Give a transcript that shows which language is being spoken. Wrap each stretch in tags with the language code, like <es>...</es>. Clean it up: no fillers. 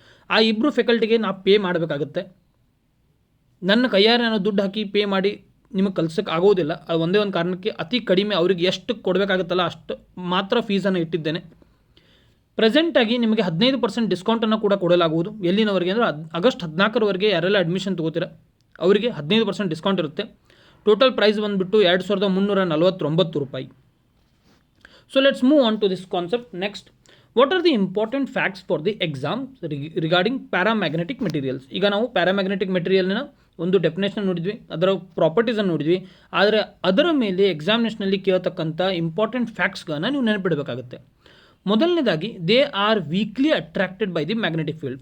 <kn>ಆ 2 ಫ್ಯಾಕಲ್ಟಿಗೆ ನಾನು ಪೇ ಮಾಡಬೇಕಾಗುತ್ತೆ. ನನ್ನ ಕೈಯಾರೆ ನಾನು ದುಡ್ಡು ಹಾಕಿ ಪೇ ಮಾಡಿ ನಿಮಗೆ ಕಲ್ಸೋಕ್ಕೆ ಆಗೋದಿಲ್ಲ. ಅದು ಒಂದೇ ಒಂದು ಕಾರಣಕ್ಕೆ ಅತಿ ಕಡಿಮೆ ಅವ್ರಿಗೆ ಎಷ್ಟು ಕೊಡಬೇಕಾಗುತ್ತಲ್ಲ ಅಷ್ಟು ಮಾತ್ರ ಫೀಸನ್ನು ಇಟ್ಟಿದ್ದೇನೆ. ಪ್ರೆಸೆಂಟಾಗಿ ನಿಮಗೆ 15% ಡಿಸ್ಕೌಂಟನ್ನು ಕೂಡ ಕೊಡಲಾಗುವುದು. ಎಲ್ಲಿನವರೆಗೆ ಅಂದರೆ ಆಗಸ್ಟ್ 14ರವರೆಗೆ ಯಾರೆಲ್ಲ ಅಡ್ಮಿಷನ್ ತೊಗೋತೀರ ಅವರಿಗೆ 15% ಡಿಸ್ಕೌಂಟ್ ಇರುತ್ತೆ. ಟೋಟಲ್ ಪ್ರೈಸ್ ಬಂದುಬಿಟ್ಟು 2349 ರೂಪಾಯಿ.</kn> <en>So let's move on to this concept. Next, what are the important facts for the exam regarding paramagnetic materials?</en> <kn>ಈಗ ನಾವು ಪ್ಯಾರಾಮ್ಯಾಗ್ನೆಟಿಕ್ ಮೆಟೀರಿಯಲ್ನ ಒಂದು ಡೆಫಿನೇಷನ್ ನೋಡಿದ್ವಿ, ಅದರ ಪ್ರಾಪರ್ಟೀಸನ್ನು ನೋಡಿದ್ವಿ, ಆದರೆ ಅದರ ಮೇಲೆ ಎಕ್ಸಾಮಿನೇಷನಲ್ಲಿ ಕೇಳತಕ್ಕಂಥ ಇಂಪಾರ್ಟೆಂಟ್ ಫ್ಯಾಕ್ಟ್ಸ್ಗಳನ್ನ ನೀವು ನೆನಪಿಡಬೇಕಾಗುತ್ತೆ. ಮೊದಲನೇದಾಗಿ</kn> <en>They are weakly attracted by the magnetic field.</en>